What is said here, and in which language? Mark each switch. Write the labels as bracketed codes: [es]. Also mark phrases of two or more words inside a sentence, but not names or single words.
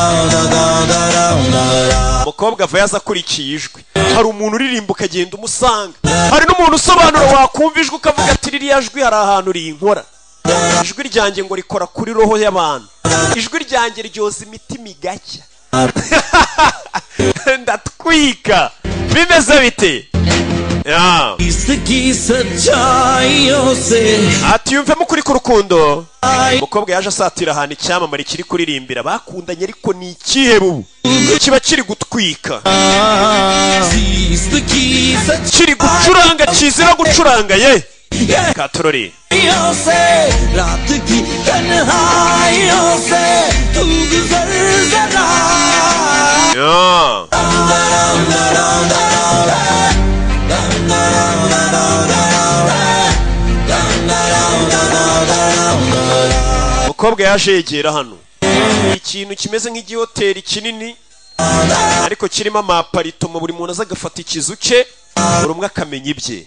[rw] umukobwa ava yaza akurikiye ijwi, hari umuntu uririmba ukagenda umusanga, hari n'umuntu usobanura wakumva ijwi ukavuga ati ririya jwi hari ahantu rinkora. ijwi ryanjye ngo rikora kuri roho y'abantu, ijwi ryanjye ryoza imitima igacya. ndatwika. bimeze bite? [hi] इसकी सच्चाइयों से [rw] ati yumvemo ukuri k'urukundo. umukobwa yaje asatira ahantu icyamamare kiri kuririmbira, bakundanye ariko ni ikihebe ubu kiba kiri gutwika, [hi] इसकी [rw] kiri gucuranga kizira gucuranga. ye katorore [hi] सच्चाइयों से रात की तन्हाइयों से तू गुजर जरा [rw] umukobwa yaje yegera hano, ikintu kimeze nk'igihoteli kinini ariko kirimo amaparitomo, buri muntu aza agafata ikizu cye, buri umwe akamenya ibye.